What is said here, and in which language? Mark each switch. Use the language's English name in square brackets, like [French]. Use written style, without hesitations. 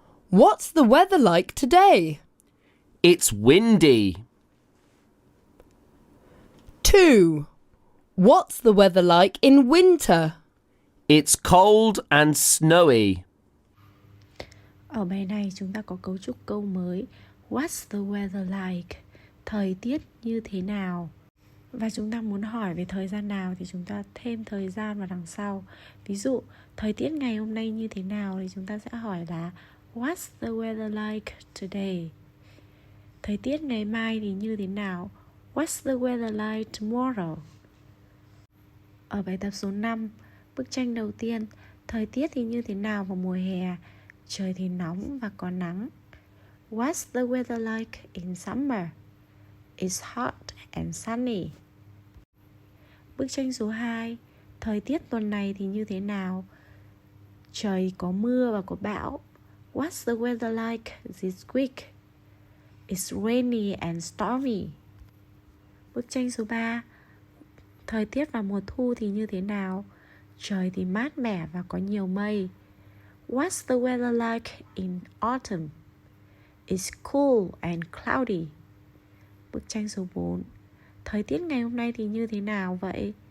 [English] What's the weather like today? It's windy. 2. What's the weather like in winter? It's cold and snowy. [Vietnamese] Ở bài này chúng ta có cấu trúc câu mới. [English] What's the weather like? [Vietnamese] Thời tiết như thế nào? Và chúng ta muốn hỏi về thời gian nào thì chúng ta thêm thời gian vào đằng sau. Ví dụ, thời tiết ngày hôm nay như thế nào thì chúng ta sẽ hỏi là [English] What's the weather like today? [Vietnamese] Thời tiết ngày mai thì như thế nào? [English] What's the weather like tomorrow? [Vietnamese] Ở bài tập số 5, bức tranh đầu tiên, thời tiết thì như thế nào vào mùa hè? Trời thì nóng và có nắng. [English] What's the weather like in summer? It's hot and sunny. [Vietnamese] Bức tranh số 2, thời tiết tuần này thì như thế nào? Trời có mưa và có bão. [English] What's the weather like this week? It's rainy and stormy. [Vietnamese] Bức tranh số 3, thời tiết vào mùa thu thì như thế nào? Trời thì mát mẻ và có nhiều mây. [English] What's the weather like in autumn? It's cool and cloudy. [Vietnamese] Bức tranh số 4, thời tiết ngày hôm nay thì như thế nào vậy?